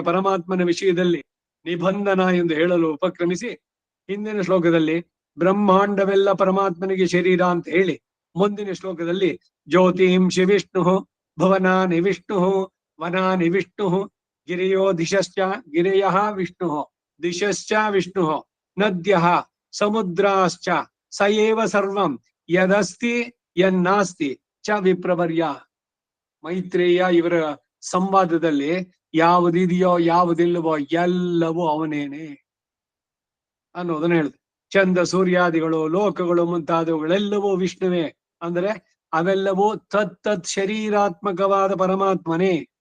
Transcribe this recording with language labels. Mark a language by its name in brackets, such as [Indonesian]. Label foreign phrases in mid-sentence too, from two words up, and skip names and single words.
[Kannada] ಪರಮಾತ್ಮನ ವಿಷಯದಲ್ಲಿ ನಿಬಂಧನ ಎಂದು ಹೇಳಲು ಉಪಕ್ರಮಿಸಿ ಹಿಂದಿನ ಶ್ಲೋಕದಲ್ಲಿ ಬ್ರಹ್ಮಾಂಡವೆಲ್ಲ ಪರಮಾತ್ಮನಿಗೆ ಶರೀರ ಅಂತ ಹೇಳಿ ಮುಂದಿನ ಶ್ಲೋಕದಲ್ಲಿ [Sanskrit] ಜ್ಯೋತಿಂಷಿ ವಿಷ್ಣು ಭುವನಾನಿ ವಿಷ್ಣು ವನಾನಿ ವಿಷ್ಣು ಗಿರಿಯೋ ದಿಶಶ್ಚ ಗಿರಿಯ ವಿಷ್ಣು ದಿಶಶ್ಚ ವಿಷ್ಣು ನದ್ಯಃ ಸಮುದ್ರಾಶ್ಚ ಸ ಏವ ಸರ್ವಂ ಯದಸ್ತಿ ಯನ್ನಾಸ್ತಿ ಚ ವಿಪ್ರವರ್ಯ. [Kannada] ಮೈತ್ರೇಯ ಇವರ ಸಂವಾದದಲ್ಲಿ ಯಾವುದಿದೆಯೋ ಯಾವುದಿಲ್ಲವೋ ಎಲ್ಲವೂ ಅವನೇನೆ ಅನ್ನೋದನ್ನ ಹೇಳಿದ್ರು. ಚಂದ ಸೂರ್ಯಾದಿಗಳು, ಲೋಕಗಳು ಮುಂತಾದವುಗಳೆಲ್ಲವೂ ವಿಷ್ಣುವೇ. ಅಂದ್ರೆ ಅವೆಲ್ಲವೂ ತತ್ ಶರೀರಾತ್ಮಕವಾದ ಪರಮಾತ್ಮನೇ.